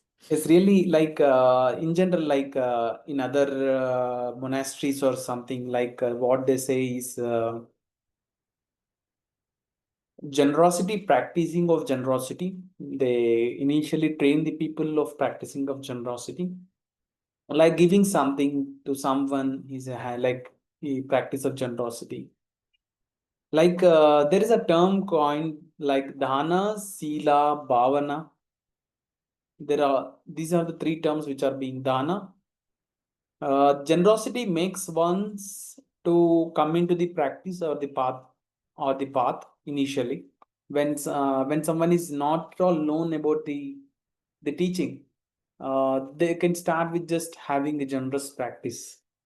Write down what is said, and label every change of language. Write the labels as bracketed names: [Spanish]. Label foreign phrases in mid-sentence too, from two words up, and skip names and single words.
[English] It's really like in general, like in other monasteries or something, like what they say is generosity, practicing of generosity. They initially train the people of practicing of generosity, like giving something to someone is like the practice of generosity. Like there is a term coined like [Pali] dana, sila, bhavana. [English] These are the 3 terms which are being dana. Generosity makes ones to come into the practice or the path initially. When someone is not at all known about the teaching, they can start with just having a generous practice.